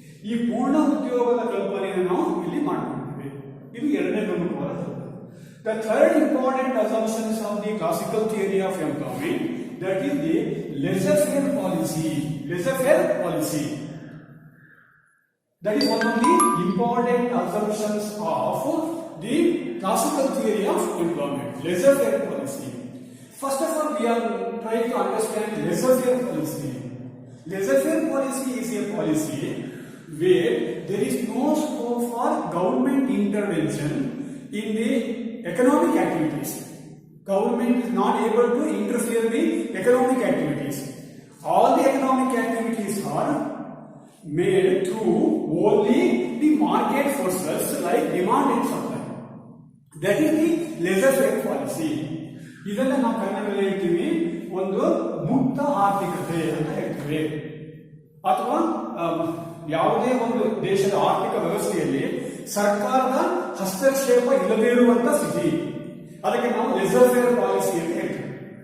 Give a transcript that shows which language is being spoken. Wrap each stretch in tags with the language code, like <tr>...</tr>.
<kn>ಈ ಪೂರ್ಣ ಉದ್ಯೋಗದ ಕಲ್ಪನೆಯನ್ನು ನಾವು ಇಲ್ಲಿ ಮಾಡಿಕೊಂಡಿದ್ದೇವೆ. ಇದು ಎರಡನೇ ಪ್ರಮುಖವಾದ ಕಲ್ಪನೆ.</kn> <en>The third important assumptions of the classical theory of employment, that is the laissez-faire policy. Laissez-faire policy. That is one of the important assumptions of the classical theory of employment. Laissez-faire policy. First of all, we are trying to understand laissez-faire policy. Laissez-faire policy is a policy where there is no scope for government intervention in the economic activities. Government is not able to interfere in the economic activities. All the economic activities are made through only the market forces like demand and supply. That is the laissez-faire policy.</en> <kn>ಇದನ್ನ ನಾವು ಕನ್ನಡದಲ್ಲಿ ಹೇಳ್ತೀವಿ ಒಂದು ಮುಕ್ತ ಆರ್ಥಿಕತೆ ಅಂತ ಹೇಳ್ತೀವಿ. ಅಥವಾ ಯಾವುದೇ ಒಂದು ದೇಶದ ಆರ್ಥಿಕ ವ್ಯವಸ್ಥೆಯಲ್ಲಿ ಸರ್ಕಾರದ ಹಸ್ತಕ್ಷೇಪ ಇಲ್ಲದೇ ಇರುವಂತ ಸ್ಥಿತಿ, ಅದಕ್ಕೆ ನಾವು laissez-faire ಪಾಲಿಸಿ ಅಂತ ಹೇಳ್ತೀವಿ.</kn>